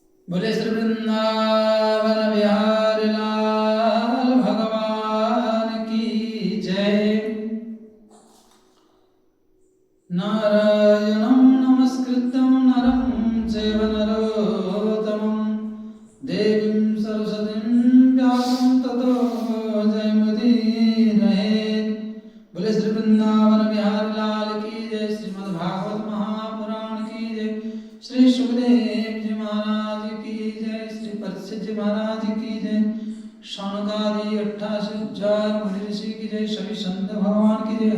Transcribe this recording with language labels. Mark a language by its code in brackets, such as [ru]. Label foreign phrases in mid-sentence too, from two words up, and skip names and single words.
[hi] बोले श्री वृंदावन बिहारी लाल भगवान की जय। [sa] नारायणं नमस्कृत्यं नरं चैव नरोत्तमं देवीं सरस्वतीं व्यासं ततो जयमुदीरये। [hi] बोले श्री वृंदावन बिहारी लाल की जय। श्रीमद् भागवत महापुराण की जय। श्री सुखदेव जी महाराज की जय। श्री परीक्षित जी महाराज की जय। शौनकादि 88,000 मुनि ऋषि की जय। सभी संत भगवान की जय।